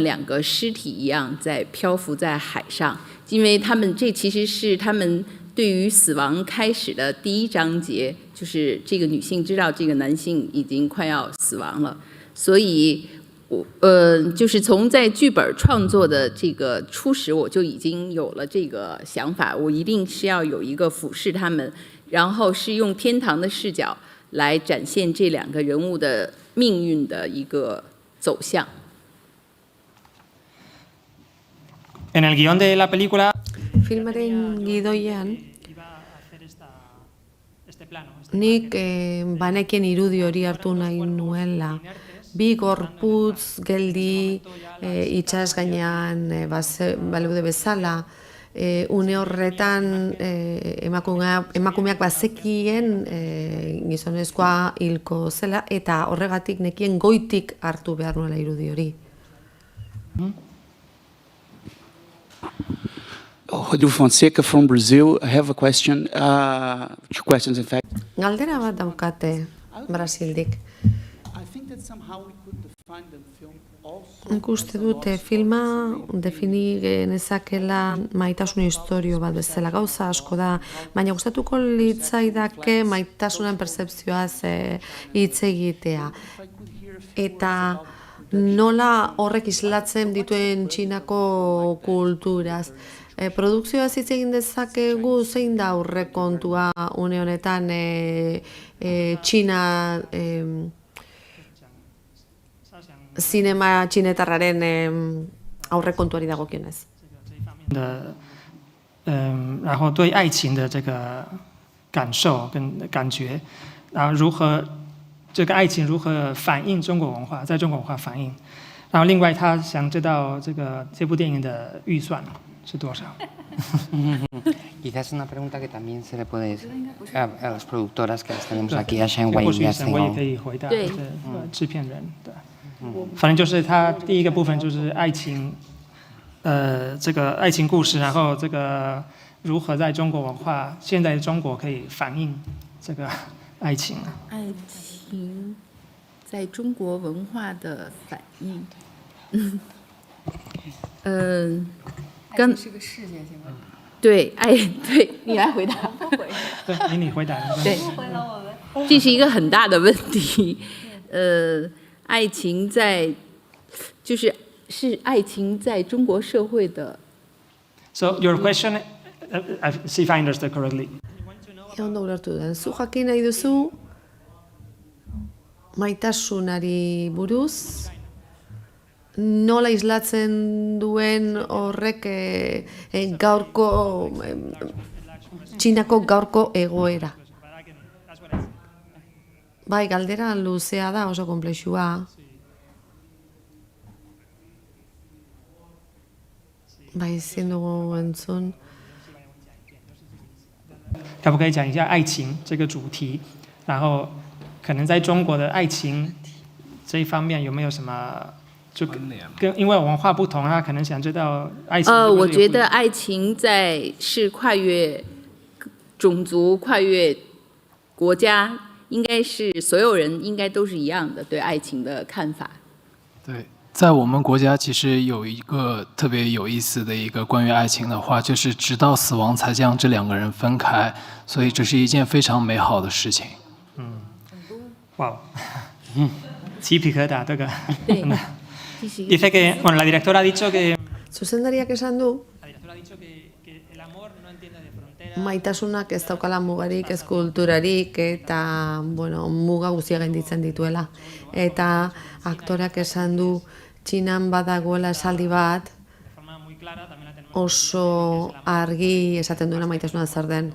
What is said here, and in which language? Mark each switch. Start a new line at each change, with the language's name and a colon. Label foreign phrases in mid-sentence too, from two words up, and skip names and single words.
Chinese: 两个尸体一样在漂浮在海上，因为他们这其实是他们对于死亡开始的第一章节，就是这个女性知道这个男性已经快要死亡了，所以就是从在剧本创作的这个初始，我就已经有了这个想法，我一定是要有一个俯视他们，然后是用天堂的视角来展现这两个人物的命运的一个走向。
Spanish: En el guión de la película
Basque: Filmaren gidoian, nik banekien irudi hori hartu nahi nuela. Bi gorputz geldi itsas gainean baleude bezala, une horretan emakumeak bazekien gizonezkoa hilko zela, eta horregatik nekien goitik hartu behar nuela irudi hori.
English: Rodrigo Fonseca from Brazil. I have a question, 2 questions in fact.
Basque: Galdera bat daukate Brasildik.
English: I think that somehow we could define the film also.
Basque: Nik uste dute filma defini genezakela maitasun istorio bat bezala, gauza asko da, baina gustatuko litzaidake maitasunen pertzepzioaz hitz egitea. Eta nola horrek islatzen dituen Txinako kulturaz. Produkzioaz hitz egin dezakegu zein da aurrekontua une honetan Txina zinema txinetarraren aurrekontuari dagokionez.
Chinese: 然后对爱情的这个感受跟感觉，然后这个爱情如何反映中国文化，在中国文化反映。然后另外他想知道这部电影的预算是多少。
Spanish: Quizás una pregunta que también se le puede decir a las productoras que las tenemos aquí, a Shen Wei
Chinese: 或许
Spanish: y a
Chinese: 沈 Zheng 巍也 Hong. 可以回答，对制片人对，反正就是他第一个部分就是爱情，这个爱情故事，然后这个如何在中国文化，现在中国可以反映这个爱情。爱情在中国文化的反应。刚是个世界性的。对，对你来回答。对，你回答。对，这是一个很大的问题。爱情就是爱情在中国社会的。
English: So your question, see if I understood correctly.
Basque: Ondo ulertu den, zu jakin nahi duzu maitasunari buruz, nola islatzen duen horrek gaurko Txinako gaurko egoera. Bai, galdera luzea da, oso konplexua. Bai, ezin dugu entzun.
Chinese: 可不可以讲一下爱情这个主题？然后可能在中国的爱情这一方面有没有什么？就跟因为文化不同，他可能想知道爱情。我觉得爱情是跨越种族、跨越国家，应该是所有人应该都是一样的对爱情的看法。对，在我们国家其实有一个特别有意思的一个关于爱情的话，就是直到死亡才将这2个人分开，所以这是一件非常美好的事情。哇，鸡皮疙瘩这个。对。
Spanish: Dice que, bueno, la directora ha dicho que
Basque: Zuzendariak esan du, maitasunak ez daukala mugarik, ez kulturarik, eta, bueno, muga guztiak gainditzen dituela. Eta aktoreak esan du, Txinan badagoela esaldi bat, oso argi esaten duena maitasuna zer den.